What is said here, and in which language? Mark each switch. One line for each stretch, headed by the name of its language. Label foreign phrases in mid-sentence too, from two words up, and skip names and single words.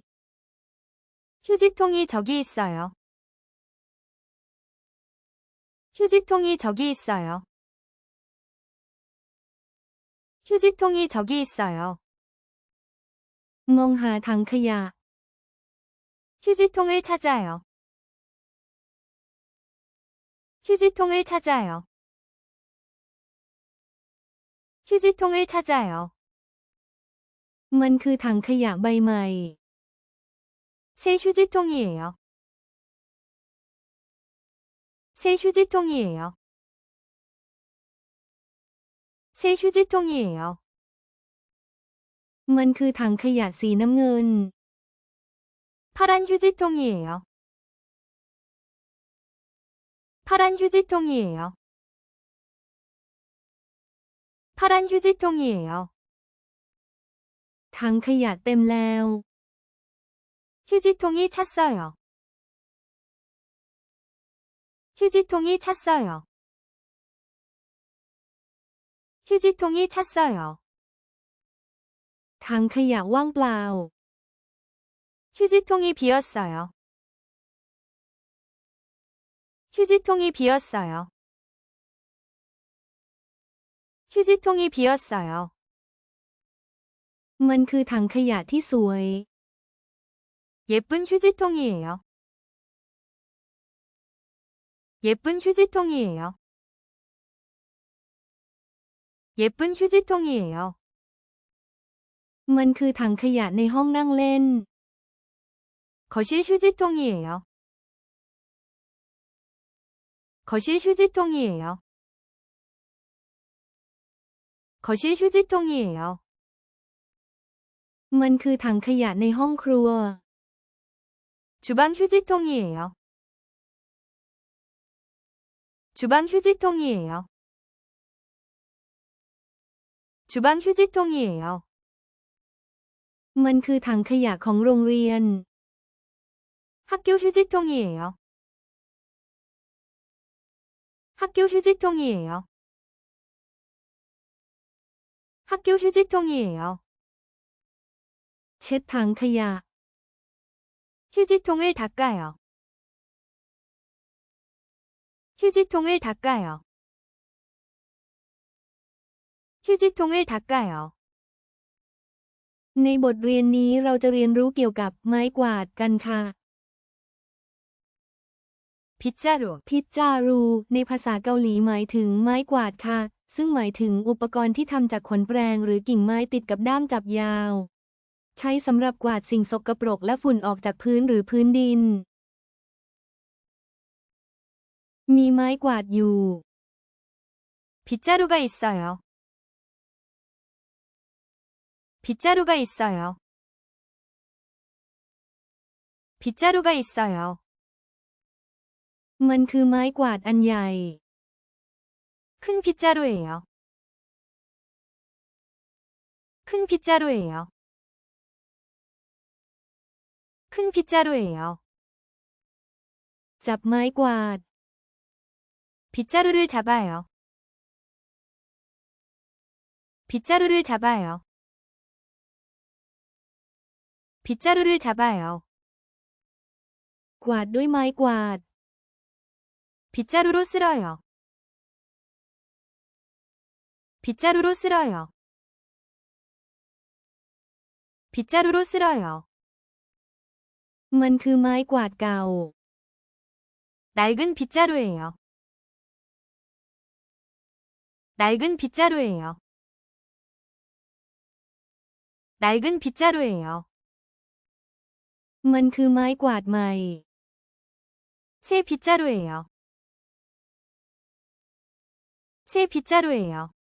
Korean: 휴지통이 저기 있어요. 휴지통이 저기 있어요. 휴지통이 저기 있어요.
Thai: มองหาถังขยะ
Korean: 휴지통을 찾아요. 휴지통을 찾아요. 휴지통을 찾아요.
Thai: มันคือถังขยะใบใหม่
Korean: 새 휴지통이에요. 새 휴지통이에요. 새 휴지통이에요.
Thai: มันคือถังขยะสีน้ำเงิน
Korean: 파란 휴지통이에요. 파란 휴지통이에요. 파란 휴지통이에요.
Thai: ถังขยะเต็มแล้ว
Korean: 휴지통이 찼어요. 휴지통이 찼어요. 휴지통이 찼어요.
Thai: ถังขยะว่างเปล่า
Korean: 휴지통이 비었어요. 휴지통이 비었어요. 휴지통이 비었어요.
Thai: มันคือถังขยะที่สวย
Korean: 예쁜 휴지통이에요. 예쁜 휴지통이에요. 예쁜 휴지통이에요.
Thai: มันคือถังขยะในห้องนั่งเล่น
Korean: 거실 휴지통이에요. 거실 휴지통이에요. 거실 휴지통이에요.
Thai: มันคือถังขยะในห้องครัว
Korean: 주방 휴지통이에요. 주방 휴지통이에요. 주방 휴지통이에요.
Thai: มันคือถังขยะของโรงเรียน
Korean: 학교 휴지통이에요. 학교 휴지통이에요. 학교 휴지통이에요.
Thai: เช็ดถังขยะ
Korean: 휴지통을 닦아요. 휴지통을 닦아요. 휴지통을 닦아요.
Thai: ในบทเรียนนี้เราจะเรียนรู้เกี่ยวกับไม้กวาดกันค่ะ
Korean: 빗자루,
Thai: พิจารูในภาษาเกาหลีหมายถึงไม้กวาดค่ะ ซึ่งหมายถึงอุปกรณ์ที่ทำจากขนแปรงหรือกิ่งไม้ติดกับด้ามจับยาว ใช้สำหรับกวาดสิ่งสกปรกและฝุ่นออกจากพื้นหรือพื้นดิน มีไม้กวาดอยู่
Korean: 빗자루가 있어요. 빗자루가 있어요. 빗자루가 있어요.
Thai: มันคือไม้กวาดอันใหญ่
Korean: 큰 빗자루예요. 큰 빗자루예요. 큰 빗자루예요.
Thai: จับไม้กวาด
Korean: 빗자루를 잡아요. 빗자루를 잡아요. 빗자루를 잡아요.
Thai: กวาดด้วยไม้กวาด
Korean: 빗자루로 쓸어요. 빗자루로 쓸어요. 빗자루로 쓸어요.
Thai: มันคือไม้กวาดเก่า
Korean: 낡은 빗자루예요. 낡은 빗자루예요. 낡은 빗자루예요.
Thai: มันคือไม้กวาดใหม่
Korean: 새 빗자루예요. 새 빗자루예요.